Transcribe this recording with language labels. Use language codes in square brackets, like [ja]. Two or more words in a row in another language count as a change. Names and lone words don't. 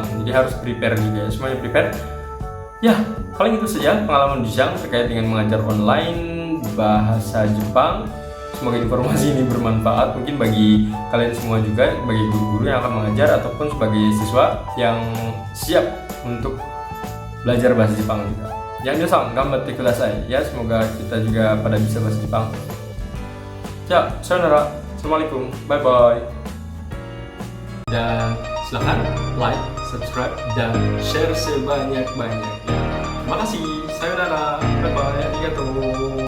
[id] Jadi harus prepare juga ya, semuanya prepare. Ya, paling itu saja pengalaman Ujang terkait dengan mengajar online bahasa Jepang. Semoga informasi ini bermanfaat mungkin bagi kalian semua juga, bagi guru-guru yang akan mengajar ataupun sebagai siswa yang siap untuk belajar bahasa Jepang juga. Jangan nyesal, [ja] 頑張ってください ya. [id] Semoga kita juga pada bisa bahasa Jepang. Ya, sayonara, assalamualaikum, [en] bye bye. [id] Dan silahkan like, subscribe, dan share sebanyak-banyaknya. Terima kasih, [ja] さようなら, [en] bye bye, [ja] ありがとう.